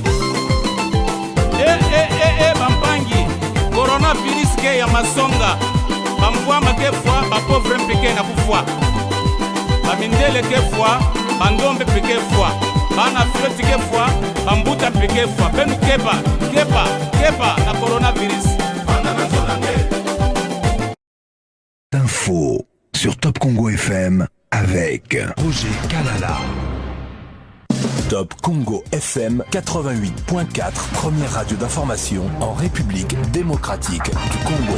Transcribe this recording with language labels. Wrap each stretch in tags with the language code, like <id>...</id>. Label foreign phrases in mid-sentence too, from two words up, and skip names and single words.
<mkw>bampangi coronavirus ke ya masonga bamvwama ke fwa bapauvre mpeke na kufwa bamindele ke fwa bandombe peke fwa bana floti ke fwa bambuta peke fwa benu kepa na coronavirus.</mkw> <fr>Info sur Top Congo FM avec Roger Kalala. Top Congo FM 88.4, première radio d'information en République démocratique du Congo.</fr>